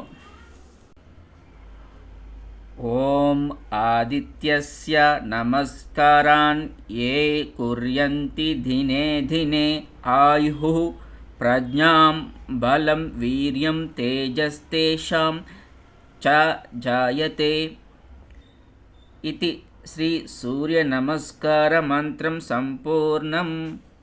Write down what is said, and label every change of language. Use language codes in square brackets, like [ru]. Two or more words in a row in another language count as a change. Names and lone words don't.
[sa] ఓం ఆదిత్యస్య నమస్కారాన్ ఏ కుర్యంతి దినే దినే ఆయుః ప్రజ్ఞాం బలం వీర్యం తేజస్తేషాం చ జాయతే. इति श्री सूर्य नमस्कार मंत्रम संपूर्णम्.